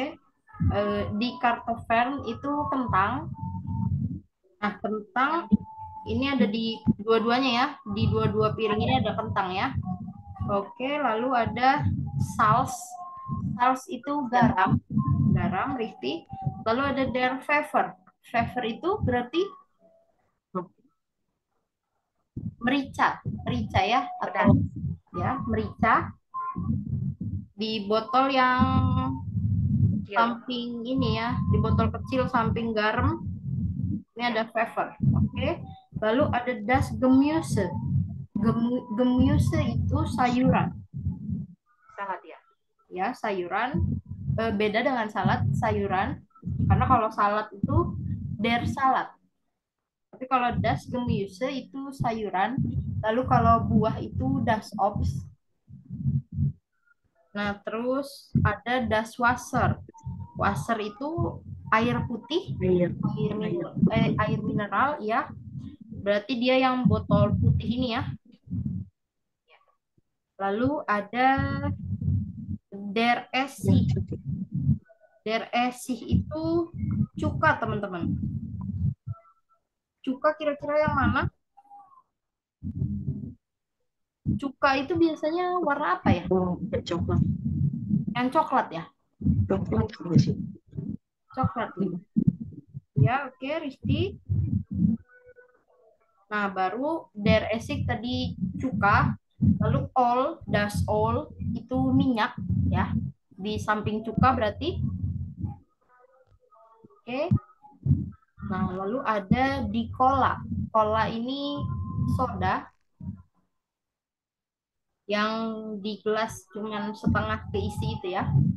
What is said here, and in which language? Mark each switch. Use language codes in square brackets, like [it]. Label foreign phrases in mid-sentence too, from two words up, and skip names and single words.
[id] Di kartofel itu kentang. Nah, kentang ini ada di dua-duanya ya. Di dua-dua piring ini ada kentang ya. Oke, lalu ada saus. Saus itu garam. Garam, Rifti. Lalu ada [de] der Pfeffer. [id] Pfeffer itu berarti merica. Merica ya. Atau ya, merica. Di botol yang samping ini ya. Di botol kecil samping garam. Ini ada Pfeffer. Oke. Lalu ada [de] das Gemüse. [id] Gemüse itu sayuran. Salad ya. Ya, sayuran. Beda dengan salad, sayuran. Karena kalau salad itu [de] der salad. [id] Tapi kalau [de] das Gemüse [id] itu sayuran. Lalu kalau buah itu [de] das Obst. [id] Nah, terus ada [de] das Wasser. [id] Wasser itu air putih, air mineral ya. Berarti dia yang botol putih ini ya. Lalu ada [de] der Essig. Der Essig [id] itu cuka, teman-teman. Cuka kira-kira yang mana? Cuka itu biasanya warna apa ya? Coklat. Yang coklat ya? Coklat sih. Coklat. Ya, oke, Risti. Nah, baru [de] der Essig [id] tadi cuka. Lalu das all itu minyak ya. Di samping cuka berarti. Oke. Nah, lalu ada di cola. Cola ini soda. yang di gelas cuman setengah keisi itu ya.